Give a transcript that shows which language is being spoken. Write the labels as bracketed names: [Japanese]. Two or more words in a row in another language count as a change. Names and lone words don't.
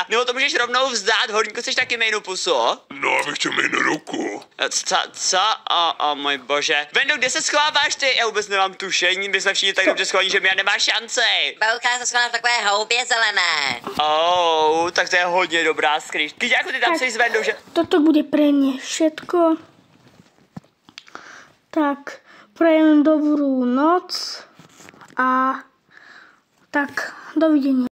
[Czech] Nebo to můžeš rovnou vzdát, Horníku, chceš taky mejnu pusu? No, abych chtěl mít ruku. Co? Můj bože. Vendo, kde se schováváš ty? Já vůbec nemám tušení, my jsme všichni tak dobře schovaní, že Mia nemá šanci. Bouchale se schovám v takové houbě zelené. Tak to je hodně dobrá skryš. Kyďáku, ty tam jsi s Vendou, že? [Slovak] Toto bude pre mě všetko. Tak, prajem [Czech] dobrou noc [Slovak] a tak dovidenia.